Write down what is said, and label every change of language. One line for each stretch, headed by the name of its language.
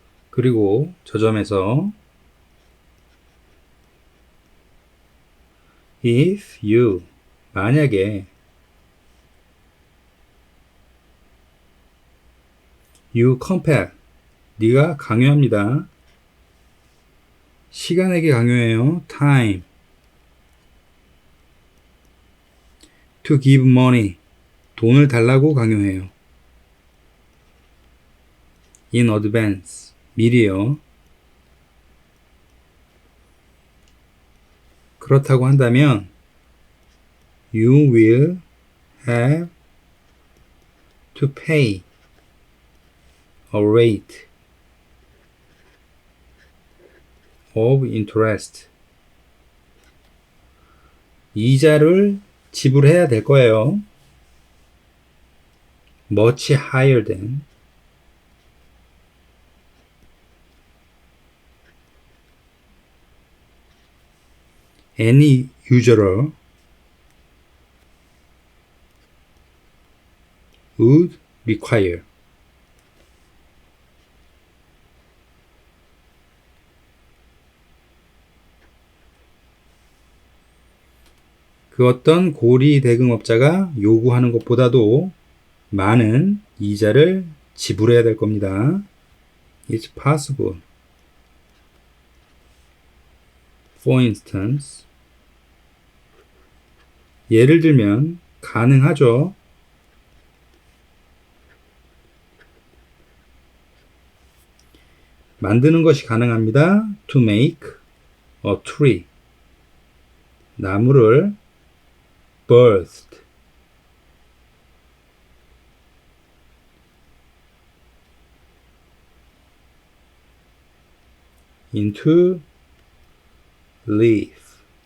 Korean: 그리고 저 점에서
English: if you
Korean: 만약에
English: you compel
Korean: 네가 강요합니다. 시간에게 강요해요.
English: time to give money
Korean: 돈을 달라고 강요해요.
English: in advance
Korean: 미리요. 그렇다고 한다면
English: you will have to pay a rate of interest.
Korean: 이자를 지불해야 될 거예요.
English: much higher than any usurer would require.
Korean: 그 어떤 고리 대금업자가 요구하는 것보다도 많은 이자를 지불해야 될 겁니다.
English: It's possible. For instance,
Korean: 예를 들면 가능하죠. 만드는 것이 가능합니다.
English: To make a tree.
Korean: 나무를
English: birthed. into leaf.